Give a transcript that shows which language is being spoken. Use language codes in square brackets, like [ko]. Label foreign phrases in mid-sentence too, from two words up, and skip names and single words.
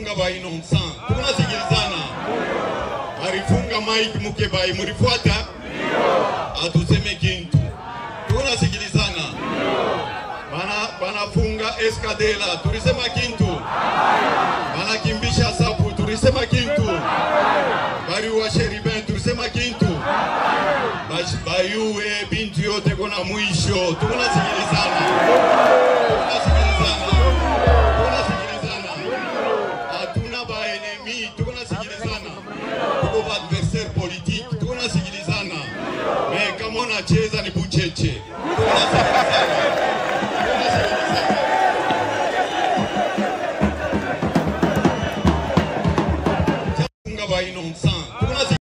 [sw] innocent. Tunasikilizana. Alifunga Mike Mukebai, mlifuata? Atuseme kintu. Tunasikilizana. Banafunga Eskadela, tulisema kintu. Banakimbisha Sapu, tulisema kintu. Bariwa Sheribin, tulisema kintu. Bayuwe bintu yote kuna mwisho. Tunasikilizana. Hatuna ba enemy, tunasikilizana. Tuko [fr] adversaire politique, [sw] tunasikilizana. Mais kama unacheza ni bucheche. Tunasikilizana. Funga ba innocent.